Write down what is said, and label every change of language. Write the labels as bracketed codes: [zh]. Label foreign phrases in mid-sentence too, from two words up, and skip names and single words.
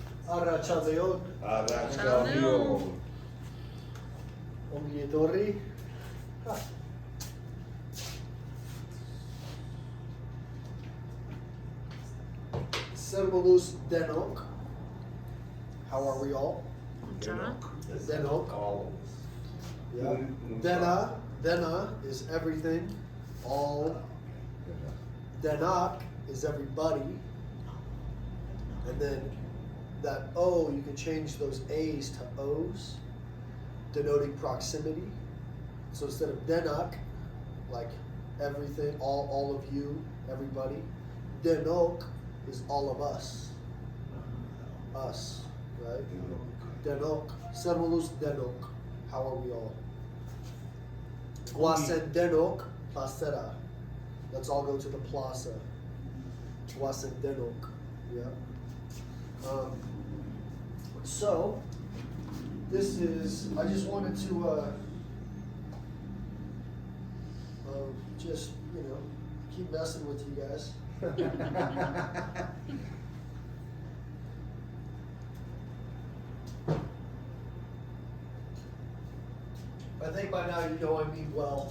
[eu] Arratsaldeon. Arratsaldeon. Ongi etorri. Zer moduz denok. [en] How are we all? Denok. All. Yeah. Dena is everything. All. Denak is everybody. And then that O, you can change those A's to O's, denoting proximity. So instead of denak, like everything, all of you, everybody, denok is all of us. Us, right? [eu] Denok. Sermolus denok. [en] How are we all? [eu] Guasen denok placera. [en] Let's all go to the plaza. [eu] Guasen denok. [en] Yeah. So, this is, I just wanted to just, keep messing with you guys. I think by now you know I mean well.